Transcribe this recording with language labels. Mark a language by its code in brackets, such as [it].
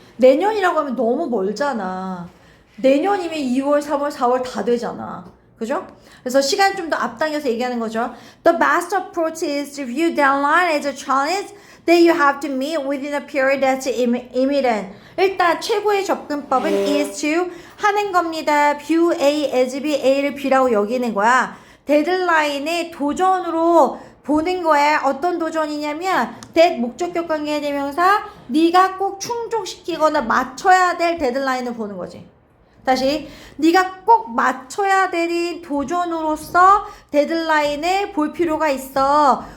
[ko] 내년이라고 하면 너무 멀잖아. 내년이면 2월, 3월, 4월 다 되잖아. 그죠? 그래서 시간 좀 더 앞당겨서 얘기하는 거죠. [en] The best approach is to view deadline as a challenge that you have to meet within a period that's imminent. [ko] 일단 최고의 접근법은 is to 하는 겁니다. view A as B, A를 B라고 여기는 거야. 데드라인의 도전으로 보는 거야. 어떤 도전이냐면 that 목적격 관계 대명사 네가 꼭 충족시키거나 맞춰야 될 데드라인을 보는 거지. 다시 네가 꼭 맞춰야 되는 도전으로서 데드라인을 볼 필요가 있어.